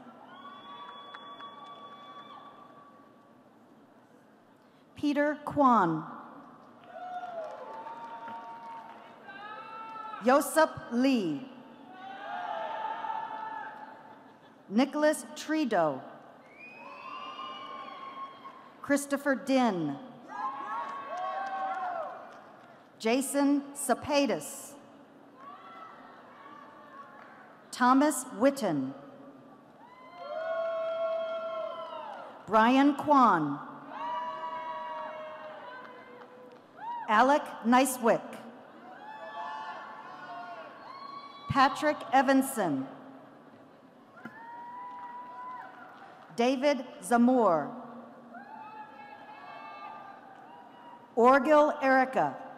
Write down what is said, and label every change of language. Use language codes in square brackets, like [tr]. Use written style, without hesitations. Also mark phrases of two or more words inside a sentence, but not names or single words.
[en] Peter Kwan. Joseph Lee. Nicholas Trido. Christopher Din. Jason Sapatis. Thomas Witten. Brian Kwan. Alec Nicewick. Patrick Evanson. David Zamor. Orgil Erica.